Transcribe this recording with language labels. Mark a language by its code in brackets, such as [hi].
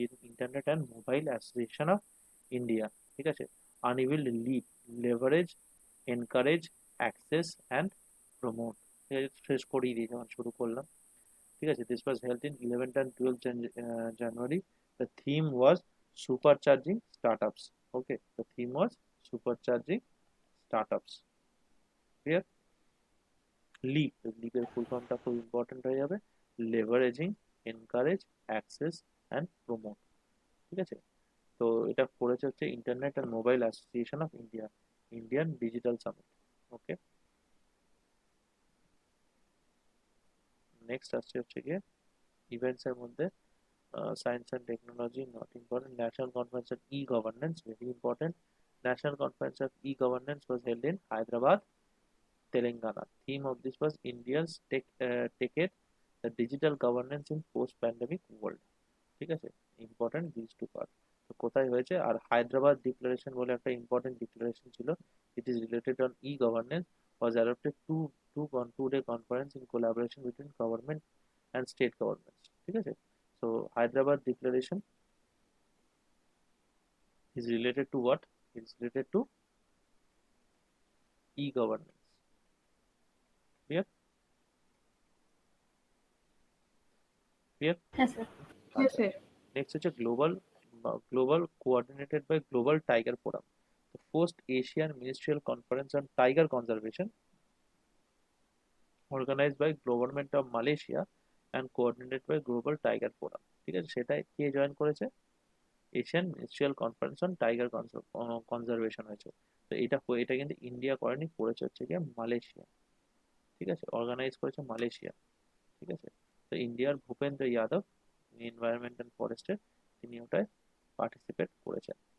[en] internet and mobile association of India, [bn] ঠিক আছে, আনইভিল lead, leverage, encourage, access and promote, ঠিক আছে, শেষ করিয়ে দিই যখন শুরু করলাম, [en] ঠিক আছে, this was held in 11th and 12th January. The theme was supercharging startups. Okay, the theme was supercharging startups. Clear? [bn] Lip, লিপের ফুল ফর্মটা খুব ইম্পর্টেন্ট হয়ে যাবে, leveraging, encourage, access and promote, ঠিক আছে, তো এটা করেছে হচ্ছে internet and mobile association of India, Indian digital summit. [en] okay, next [bn] আসছে হচ্ছে গিয়ে ইভেন্টস এর মধ্যে, [en] science and technology not important, national conference on e-governance very important, national conference of e-governance was held in Hyderabad, Telangana, theme of this was India's take it the digital governance in post pandemic world, [bn] ঠিক আছে, important this two part, তো কোথায় হয়েছে, আর Hyderabad declaration বলে একটা important declaration ছিল, [en] it is related on e governance, was adopted two-day conference in collaboration between government and state governments, [bn] ঠিক আছে, [en] so Hyderabad declaration is related to what, it is related to e-governance, clear, clear? [bn] হ্যাঁ sir. হ্যাঁ আচ্ছা, sir. [en] next হচ্ছে global coordinated by global tiger forum, the first Asian ministerial conference on tiger conservation organized by government of Malaysia and coordinated by global tiger forum, [bn] ঠিক আছে, সেটা কে join করেছে, Asian ministerial conference on tiger conservation হয়েছে, তো এটা কিন্তু India করেনি, করেছে হচ্ছে গিয়ে মালয়েশিয়া, ঠিক আছে, অর্গানাইজ করেছে মালয়েশিয়া, ঠিক আছে, তো ইন্ডিয়ার ভূপেন্দ্র যাদব, এনভায়রনমেন্ট অ্যান্ড ফরেস্টের, তিনি ওটায় পার্টিসিপেট করেছেন।